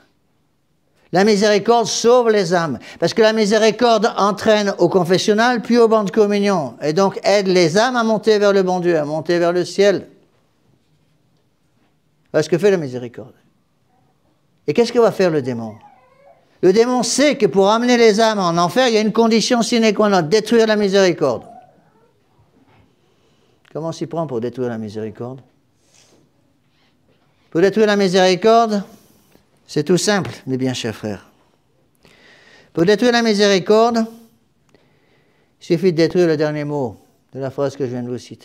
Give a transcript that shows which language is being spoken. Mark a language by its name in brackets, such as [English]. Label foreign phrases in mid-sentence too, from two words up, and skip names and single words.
[French] La miséricorde sauve les âmes, parce que la miséricorde entraîne au confessionnal, puis au banc de communion, et donc aide les âmes à monter vers le bon Dieu, à monter vers le ciel. Voilà ce que fait la miséricorde. Et qu'est-ce que va faire le démon? Le démon sait que pour amener les âmes en enfer, il y a une condition [Latin] sine qua non, [French] détruire la miséricorde. Comment on s'y prend pour détruire la miséricorde? Pour détruire la miséricorde, c'est tout simple, mes bien chers frères. Pour détruire la miséricorde, il suffit de détruire le dernier mot de la phrase que je viens de vous citer.